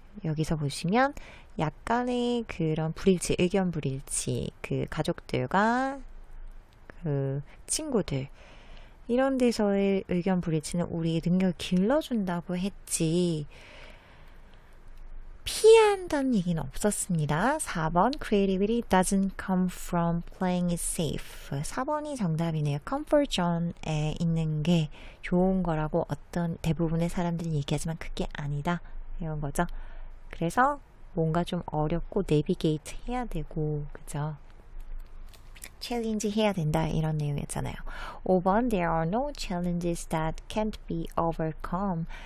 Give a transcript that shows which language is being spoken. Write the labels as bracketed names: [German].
[Korean] 여기서 보시면 약간의 그런 불일치, 의견 불일치, 그 가족들과 그 친구들 이런 데서의 의견 불일치는 우리의 능력을 길러준다고 했지 피한다는 얘기는 없었습니다. 4번 [English] Creativity doesn't come from playing it safe. [Korean] 4번이 정답이네요. Comfort zone에 있는 게 좋은 거라고 어떤 대부분의 사람들이 얘기하지만 그게 아니다 이런 거죠. 그래서 뭔가 좀 어렵고 내비게이트 해야 되고 그죠? 챌린지 해야 된다 이런 내용이었잖아요. 5번 [English] There are no challenges that can't be overcome.